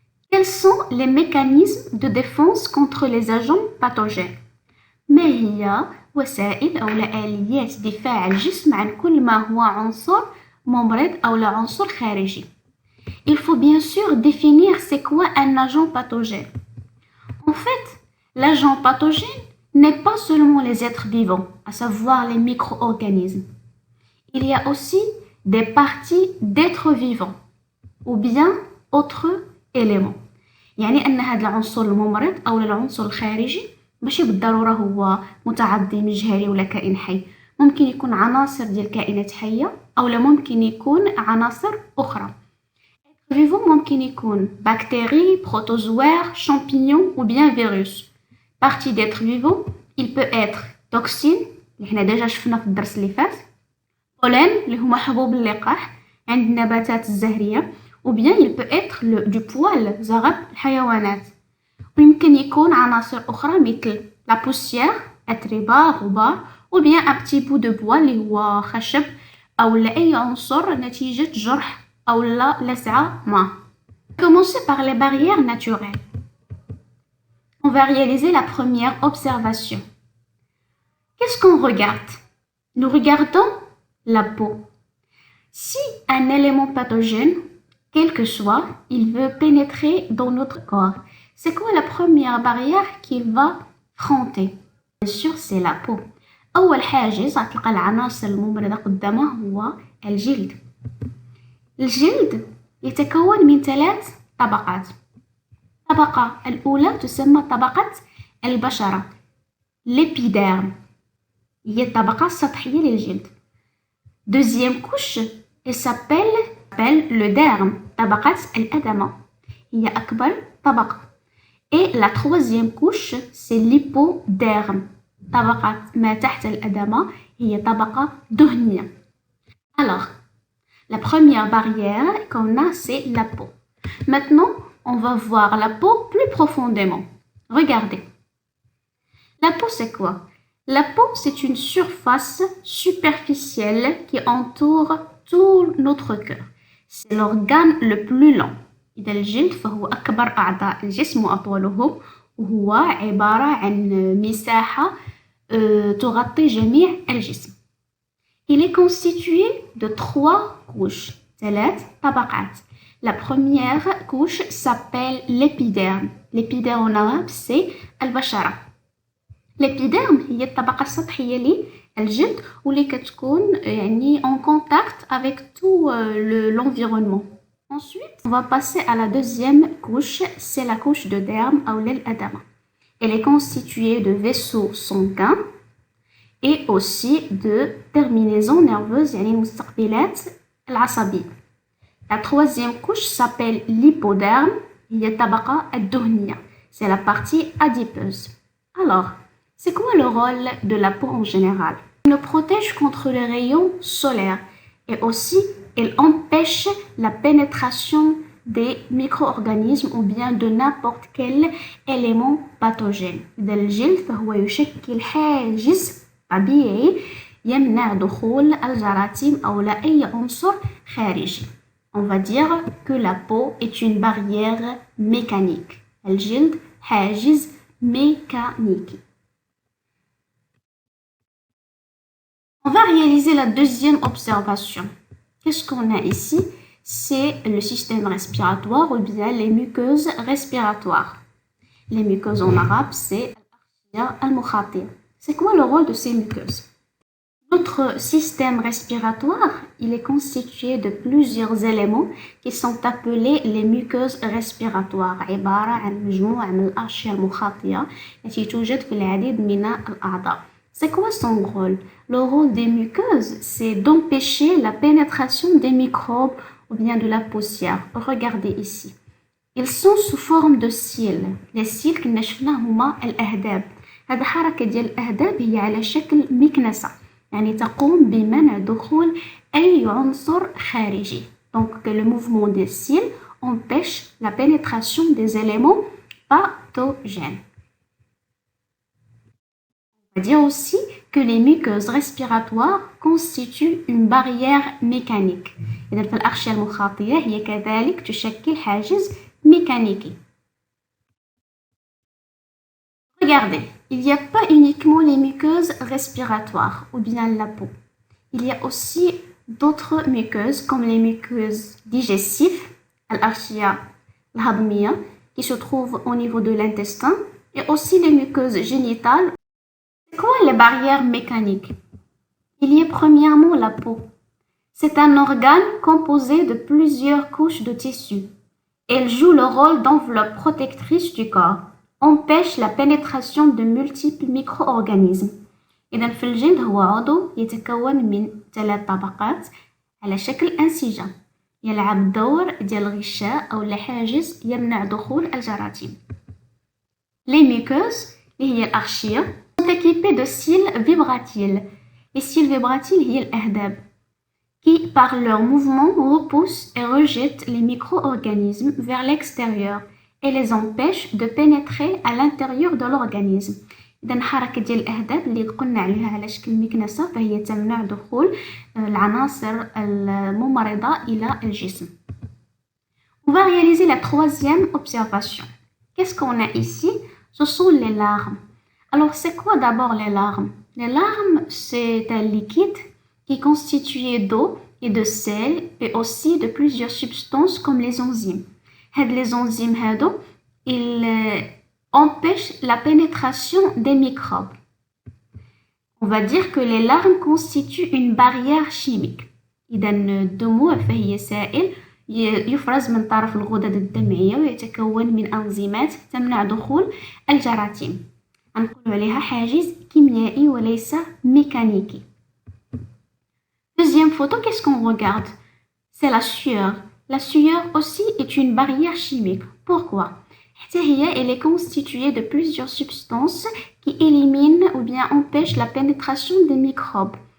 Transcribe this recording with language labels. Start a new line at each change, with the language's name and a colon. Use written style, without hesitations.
French: Quels sont les mécanismes de défense contre les agents pathogènes؟
Arabic: ما هي وسائل أو آليات دفاع الجسم عن كل ما هو عنصر ممرض أو لا عنصر خارجي؟
French: Il faut bien sûr définir c'est quoi un agent pathogène. En fait, l'agent pathogène n'est pas seulement les êtres vivants, à savoir les micro-organismes. Il y a aussi des parties d'êtres vivants ou bien autres éléments.
Arabic: يعني أن هذا العنصر الممرض أو العنصر الخارجي ماشي بالضرورة هو متعضي مجهري ولا كائن حي. ممكن يكون عناصر ديال كائنات حية أو ممكن يكون عناصر أخرى.
French: vivant
Arabic: ممكن يكون
French: bactéries, protozoaires, champignons ou bien virus. Partie d'être vivant, il peut être toxine
Arabic: اللي حنا ديجا شفنا في الدرس اللي فات، pollen اللي هما حبوب اللقاح عند النباتات الزهرية،
French: ou bien il peut être du poil
Arabic: زغب الحيوانات، ويمكن يكون عناصر أخرى مثل
French: la poussière
Arabic: أتربة غبار،
French: ou bien un petit bout de bois
Arabic: اللي هو خشب أو أي عنصر نتيجة جرح أو لسعة ما.
French: Commencer par les barrières naturelles. On va réaliser la première observation. Qu'est-ce qu'on regarde? Nous regardons la peau. Si un élément pathogène, quel que soit, il veut pénétrer dans notre corps, c'est quoi la première barrière qu'il va affronter? Bien sûr, c'est la peau.
Arabic: أول حاجز هتلقى العناصر الممرضة قدامه هو الجلد. الجلد يتكون من 3 طبقات. الطبقة الأولى تسمى طبقة البشرة l'épiderme هي الطبقة السطحية للجلد.
French: Deuxième couche elle s'appelle le derme
Arabic: طبقة الأدمة هي أكبر طبقة.
French: Et la troisième couche c'est l'hypoderme
Arabic: طبقة ما تحت الأدمة هي طبقة دهنية.
French: Alors, la première barrière qu'on a c'est la peau. Maintenant, on va voir la peau plus profondément. Regardez. La peau, c'est quoi? La peau, c'est une surface superficielle qui entoure tout notre cœur. C'est l'organe le plus long.
Arabic: إذا الجلد فهو أكبر أعضاء الجسم وأطولهم وهو عبارة عن مساحة تغطي جميع الجسم.
French: Il est constitué de 3 couches.
Arabic: 3 طبقات.
French: La première couche s'appelle l'épiderme. L'épiderme en arabe c'est البشرة. l'épiderme
Arabic: هي الطبقة السطحية الجلد واللي كتكون يعني
French: en contact avec tout l'environnement. Ensuite, on va passer à la deuxième couche, c'est la couche de derme ou l'adama. Elle est constituée de vaisseaux sanguins et aussi de terminaisons nerveuses,
Arabic: يعني المستقبلات العصبية.
French: La troisième couche s'appelle l'hypoderme,
Arabic: هي الطبقة الدهنية.
French: C'est la partie adipeuse. Alors, c'est quoi le rôle de la peau en général? Elle nous protège contre les rayons solaires et aussi elle empêche la pénétration des micro-organismes ou bien de n'importe quel élément pathogène. إذا الجلد فهو يشكل حاجز طبيعي يمنع دخول الجراثيم أو أي عنصر خارجي. On va dire que la peau est une barrière mécanique.
Arabic: الجلد حاجز mécanique.
French: On va réaliser la deuxième observation. Qu'est-ce qu'on a ici? C'est le système respiratoire ou bien les muqueuses respiratoires. Les muqueuses en arabe, c'est al-mukhatir. C'est quoi le rôle de ces muqueuses? Notre système respiratoire, il est constitué de plusieurs éléments qui sont appelés les muqueuses respiratoires.
Arabic: عبارة عن مجموعة من الأغشية المخاطية التي توجد في العديد من الأعضاء.
French: C'est quoi son rôle? Le rôle des muqueuses, c'est d'empêcher la pénétration des microbes ou bien de la poussière. Regardez ici. Ils sont sous forme de cils.
Arabic: Les cils كنا شفناهم هما الأهداب. هذه حركة ديال الأهداب هي على شكل مكنسة. يعني تقوم بمنع دخول أي عنصر خارجي.
French: Donc le mouvement des cils empêche la pénétration des éléments pathogènes. On va dire aussi que les muqueuses respiratoires constituent une barrière mécanique.
Arabic: إذا في الأغشية المخاطية هي كذلك تشكل حاجز mécanique.
French: Regardez, il n'y a pas uniquement les muqueuses respiratoires ou bien la peau. Il y a aussi d'autres muqueuses comme les muqueuses digestives, al-arshia al-hadmiya, qui se trouvent au niveau de l'intestin, et aussi les muqueuses génitales. C'est quoi les barrières mécaniques? Il y a premièrement la peau. C'est un organe composé de plusieurs couches de tissu. Elle joue le rôle d'enveloppe protectrice du corps. Empêche la pénétration de multiples micro-organismes.
Arabic: إذا في الجلد هو عضو يتكون من 3 طبقات على شكل أنسجة يلعب دور ديال الغشاء أو الحاجز يمنع دخول الجراثيم.
French: Les muqueuses
Arabic: اللي هي الأغشية
French: sont équipées de cils vibratiles. Les cils vibratiles
Arabic: هي الأهداب
French: qui par leur mouvement repoussent et rejettent les micro-organismes vers l'extérieur et les empêche de pénétrer à l'intérieur de l'organisme.
Arabic: إذا حركة ديال الأهداب اللي قلنا عليها على شكل مكنسة فهي تمنع دخول العناصر الممرضة إلى الجسم.
French: On va réaliser la troisième observation. Qu'est-ce qu'on a ici? Ce sont les larmes. Alors c'est quoi d'abord les larmes? Les larmes, c'est un liquide qui est constitué d'eau et de sel et aussi de plusieurs substances comme les enzymes. Les enzymes ils empêchent la pénétration des microbes. On va dire que les larmes constituent une barrière chimique.
Arabic: إذا الدموع فهي سائل يفرز من طرف الغدد الدمعية ويتكون من أنزيمات تمنع دخول الجراثيم. نقول عليها حاجز كيميائي وليس ميكانيكي.
French: Deuxième photo, qu'est-ce qu'on regarde? C'est la sueur. La sueur aussi est une barrière chimique. Pourquoi? Elle est constituée de plusieurs substances qui éliminent ou bien empêchent la pénétration des microbes.